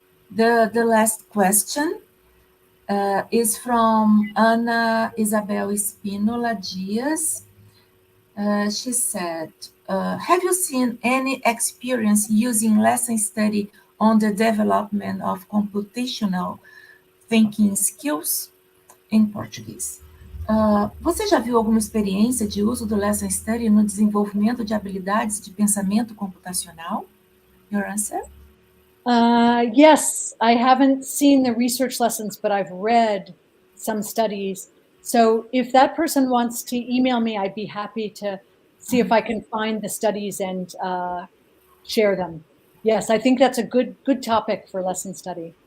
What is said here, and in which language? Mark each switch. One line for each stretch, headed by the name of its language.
English: The last question is from Ana Isabel Espínola Dias. She said, have you seen any experience using lesson study on the development of computational thinking skills?
Portuguese: Em português. Você já viu alguma experiência de uso do Lesson Study no desenvolvimento de habilidades de pensamento computacional?
English: Your answer? Yes, I haven't seen the research lessons, but I've read some studies. So if that person wants to email me, I'd be happy to see if I can find the studies and share them. Yes, I think that's a good topic for lesson study.